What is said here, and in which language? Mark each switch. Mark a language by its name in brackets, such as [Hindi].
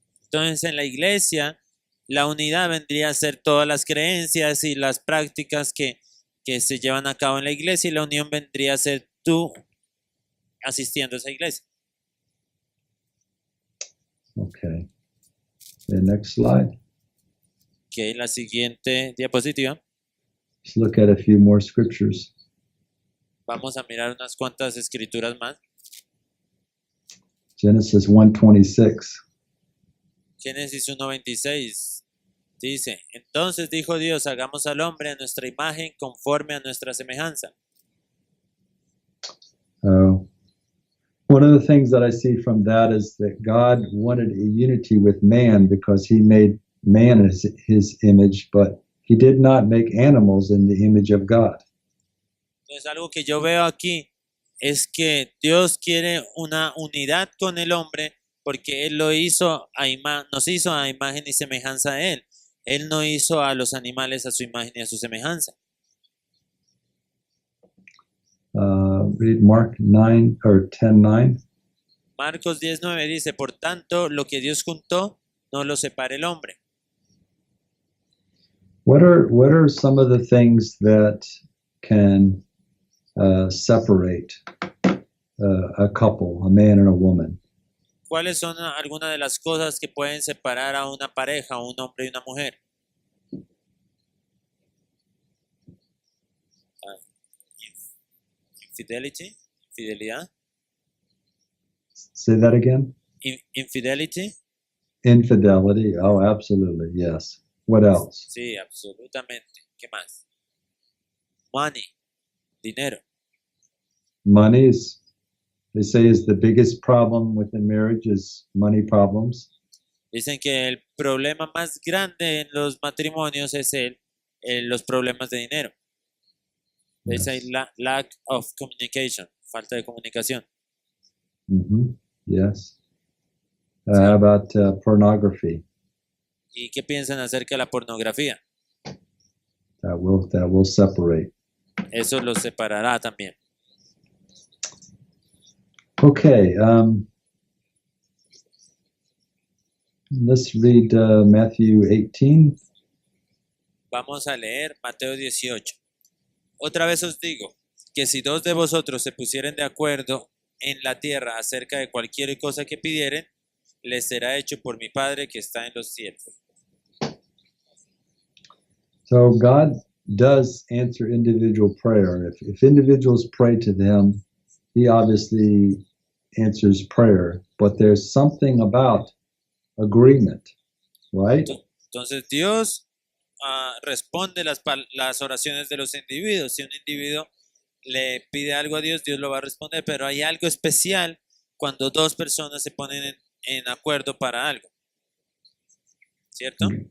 [Spanish] Entonces, en la iglesia, la unidad vendría a ser todas las creencias y las prácticas que se llevan a cabo en la iglesia, y la unión vendría a ser tú asistiendo a esa iglesia. [English] Okay. The next slide. [Spanish] Ok, la siguiente diapositiva. [English] Let's look at a few more scriptures. [Spanish] Vamos a mirar unas cuantas escrituras más. [English] Genesis 1:26. [Spanish] Génesis 1:26 dice: Entonces dijo Dios, hagamos al hombre a nuestra imagen conforme a nuestra semejanza. [English] One of the things that I see from that is that God wanted a unity with man because he made man in his image, but he did not make animals in the image of God. [Spanish] Entonces, algo que yo veo aquí es que Dios quiere una unidad con el hombre porque Él nos hizo a imagen y semejanza de Él. Él no hizo a los animales a su imagen y a su semejanza. [English] Read Mark 9 or 10:9. [Spanish] Marcos 10:9 dice: Por tanto, lo que Dios juntó, no lo separe el hombre. [English] What are some of the things that can separate a couple, a man and a woman? [Spanish] ¿Cuáles son algunas de las cosas que pueden separar a una pareja, un hombre y una mujer? Infidelidad. [English] Say that again. Infidelity. Infidelity. Oh, absolutely. Yes. What else? [Spanish] Sí, absolutamente. ¿Qué más? Money. Dinero. [English] Money is, they say, is the biggest problem within marriage is money problems. [Spanish] Dicen que el problema más grande en los matrimonios es los problemas de dinero. [English] They say lack of communication, [Spanish] falta de comunicación. [English] Yes. How about pornography? [Spanish] ¿Y qué piensan acerca de la pornografía? [English] That will separate. [Spanish] Eso los separará también. [English] Okay. Let's read Matthew 18. [Spanish] Vamos a leer Mateo 18. Otra vez os digo que si dos de vosotros se pusieren de acuerdo en la tierra acerca de cualquier cosa que pidieren, les será hecho por mi Padre que está en los cielos. [English] So God does answer individual prayer. If individuals pray to him, he obviously answers prayer. But there's something about agreement, right? [Spanish] Entonces Dios responde las oraciones de los individuos. Si un individuo le pide algo a Dios, Dios lo va a responder, pero hay algo especial cuando dos personas se ponen en acuerdo para algo, ¿cierto?